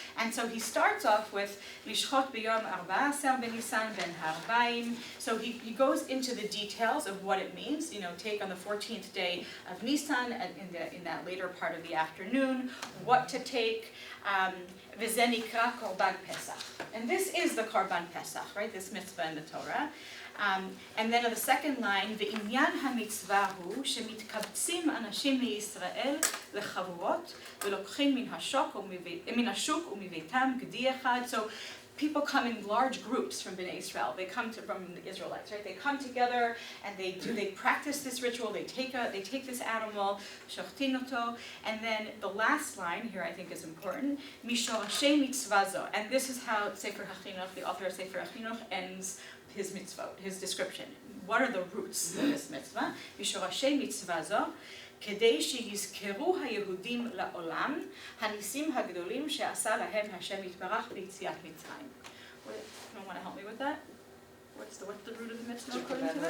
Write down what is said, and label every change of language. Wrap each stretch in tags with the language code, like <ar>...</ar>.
<en>And so he starts off with</en> <he>Lishchot b'yom 14 b'Nisan ben harbaim.</he> <en>So he goes into the details of what it means. Take on the 14th day of Nisan, and in that later part of the afternoon, what to take.</en> <he>V'zeh nikra korban Pesach.</he> <en>And this is the korban Pesach, right? This mitzvah in the Torah. And then on the second line,</en> <he>ועניין המצווה הוא שמתקבצים אנשים מישראל לחבורות ולוקחים מן השוק ומביתם גדי אחד.</he> <en>So people come in large groups from Bnei Israel. They come from the Israelites, right? They come together and they practice this ritual. They take this animal,</en> <he>shochtin oto,</he> <en>and then the last line here I think is important.</en> <he>Mishorashei mitzvah zo,</he> <en>and this is how Sefer HaChinuch, the author of Sefer HaChinuch, ends his mitzvah, his description. What are the roots of this mitzvah?</en> <he>Mishorashei mitzvah zo, כדי שיזכרו היהודים לעולם, הניסים הגדולים שעשה להם השם יתברך ביציאת מצרים.</he> <en>Anyone want to help me with that? What's the root of the mitzvah according to that?</en>